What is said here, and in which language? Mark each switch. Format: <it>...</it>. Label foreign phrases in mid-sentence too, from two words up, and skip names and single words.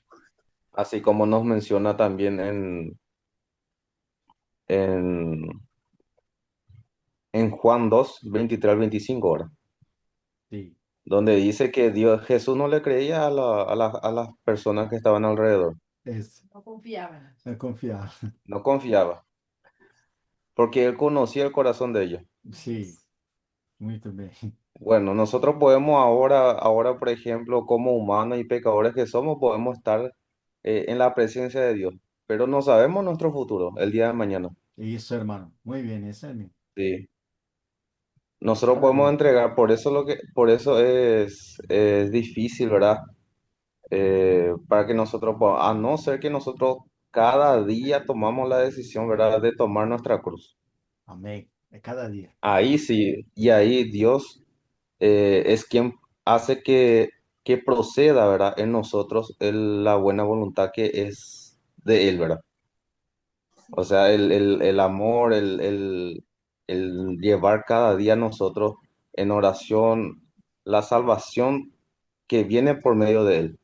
<es>Así como nos menciona también en, en Juan 2 23 al 25 ahora,</es> <pt>Sim.</pt> <es>donde dice que Dios, Jesús no le creía a las personas que estaban alrededor,</es> <pt>Esse. Não confiava. Não confiava.</pt> <es>no confiaba, porque él conocía el corazón de ellos.</es> <pt>Sim. Muito bem.</pt> <es>Bueno, nosotros podemos ahora, por ejemplo, como humanos y pecadores que somos, podemos estar en la presencia de Dios, pero no sabemos nuestro futuro, el día de mañana.</es> <pt>Isso, irmão. Muito bem, esse é mesmo.</pt> <es>Sí. Nosotros podemos</es> <pt>Maravilha.</pt> <es>entregar, por eso es difícil, ¿verdad? Para que nosotros, a no ser que nosotros cada día tomamos la decisión, ¿verdad? De tomar nuestra cruz.</es> <pt>Amém. É cada dia.</pt> <es>Ahí sí, y ahí Dios es quien hace que proceda, ¿verdad? En nosotros la buena voluntad que es de Él, ¿verdad? O sea, el amor, el llevar cada día a nosotros en oración la salvación que viene por medio de Él,</es>